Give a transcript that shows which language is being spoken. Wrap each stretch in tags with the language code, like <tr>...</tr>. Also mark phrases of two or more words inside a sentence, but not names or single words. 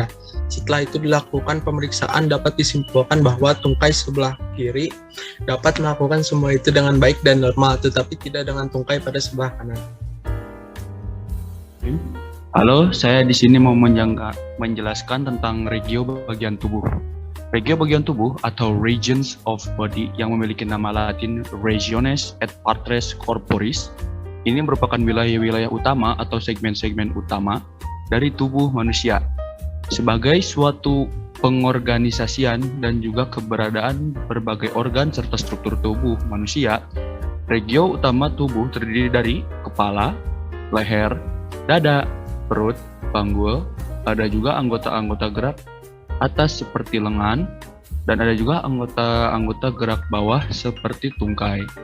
<id>Setelah itu dilakukan pemeriksaan, dapat disimpulkan bahwa tungkai sebelah kiri dapat melakukan semua itu dengan baik dan normal, tetapi tidak dengan tungkai pada sebelah kanan. Halo, saya di sini mau menjelaskan tentang regio bagian tubuh. Regio bagian tubuh atau</id> <en>regions of body</en> <id>yang memiliki nama Latin</id> <la>regiones et partes corporis</la> <id>Ini merupakan wilayah-wilayah utama atau segmen-segmen utama dari tubuh manusia. Sebagai suatu pengorganisasian dan juga keberadaan berbagai organ serta struktur tubuh manusia, regio utama tubuh terdiri dari kepala, leher, dada, perut, panggul, ada juga anggota-anggota gerak atas seperti lengan, dan ada juga anggota-anggota gerak bawah seperti tungkai.</id>